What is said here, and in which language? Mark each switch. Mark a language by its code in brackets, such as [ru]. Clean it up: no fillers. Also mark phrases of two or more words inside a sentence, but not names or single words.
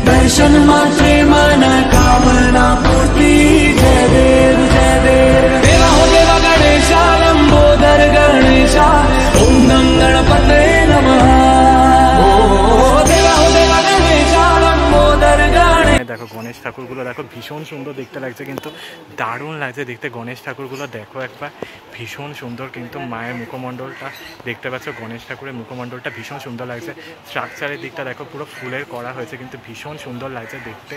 [mr] दर्शन मात्रे मनोकामना पूर्ति। जय देव जय देव। [hi] देवा हो देवा गणेशा लंबोदर गणेशा [sa] ओम नम गणपतये नमः। [hi] देवा हो देवा गणेशा लंबोदर गणेश। [bn] দেখো গণেশ ঠাকুরগুলো দেখো ভীষণ সুন্দর দেখতে লাগছে, কিন্তু দারুণ লাগছে দেখতে। গণেশ ঠাকুরগুলো দেখো একবার, ভীষণ সুন্দর। কিন্তু মায়ের মুখমণ্ডলটা দেখতে পাচ্ছ, গণেশ ঠাকুরের মুখমণ্ডলটা ভীষণ সুন্দর লাগছে। স্ট্রাকচারের দিকটা দেখো পুরো ফুলের করা হয়েছে, কিন্তু ভীষণ সুন্দর লাগছে দেখতে।